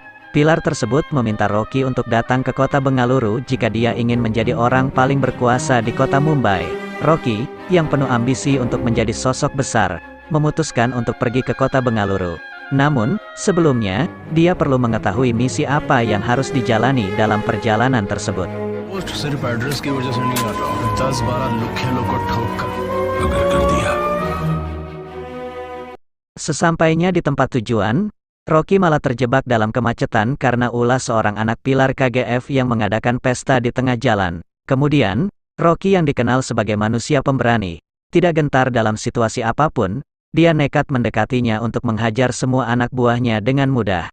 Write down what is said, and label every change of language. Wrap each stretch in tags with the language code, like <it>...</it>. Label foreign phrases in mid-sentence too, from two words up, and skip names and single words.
<id>Pilar tersebut meminta Rocky untuk datang ke kota Bengaluru jika dia ingin menjadi orang paling berkuasa di kota Mumbai. Rocky, yang penuh ambisi untuk menjadi sosok besar, memutuskan untuk pergi ke kota Bengaluru. Namun, sebelumnya, dia perlu mengetahui misi apa yang harus dijalani dalam perjalanan tersebut.</id> <hi>पोस्ट सिर्फ एड्रेस की वजह से नहीं आ रहा 10-12 लुखेलों को ठोक कर अगर कर दिया</hi> <id>Sesampainya di tempat tujuan, Rocky malah terjebak dalam kemacetan karena ulah seorang anak pilar KGF yang mengadakan pesta di tengah jalan. Kemudian, Rocky yang dikenal sebagai manusia pemberani, tidak gentar dalam situasi apapun, dia nekat mendekatinya untuk menghajar semua anak buahnya dengan mudah.</id>